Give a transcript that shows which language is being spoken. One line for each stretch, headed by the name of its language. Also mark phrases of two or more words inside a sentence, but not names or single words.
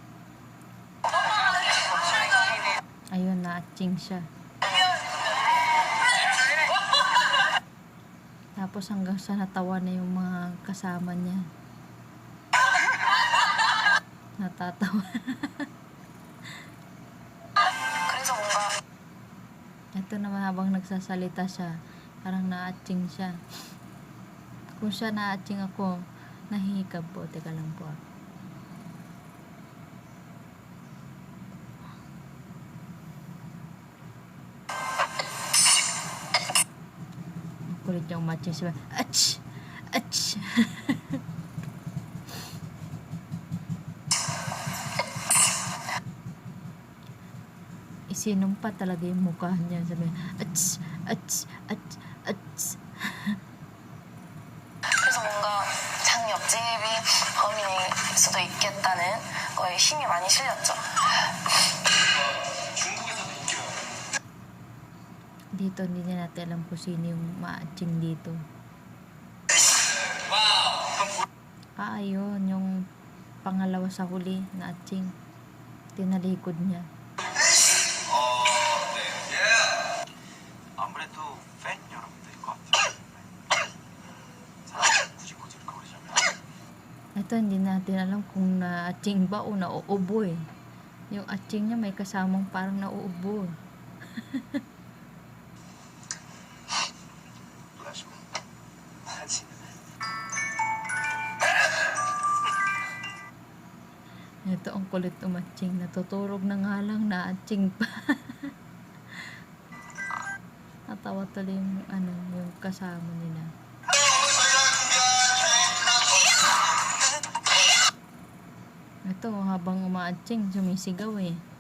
Filipino: Ayun, na-atching siya. Tapos hanggang sa natawa na yung mga kasama niya. Natatawa.
Korean: 그래서 뭔가
Filipino: Ito naman habang nagsasalita siya, parang na-atching siya. Kung siya na-atching ako, nahihikab po. Teka lang po. Kulit niyang matching siya. Ach! Ach! Isinumpa talaga yung mukha niya. Sabi, ach! Ach! Ach! Ach!
Korean: 그래서 뭔가 장 옆집이 범인일 수도 있겠다는 거에 힘이 많이 실렸죠.
Filipino: Dito, hindi na natin alam kung sino yung maaching dito. Ayun, yung pangalawa sa huli na aching. Tinalikod niya.
Korean: 아무래도 팬 여러분들인 것 같아요. 사람이 굳이 꼬집을 거리자면
Filipino: Ito, hindi natin alam kung na-aching ba o nauubo eh. Yung aching niya may kasamang parang nauubo.
Korean: 놀라시고 하지.
Filipino: Ito ang kulit umaching. Natuturog na nga lang na aching pa. Natawa tuloy yung, yung kasama nila. Ito, habang umaaching, sumisigaw eh.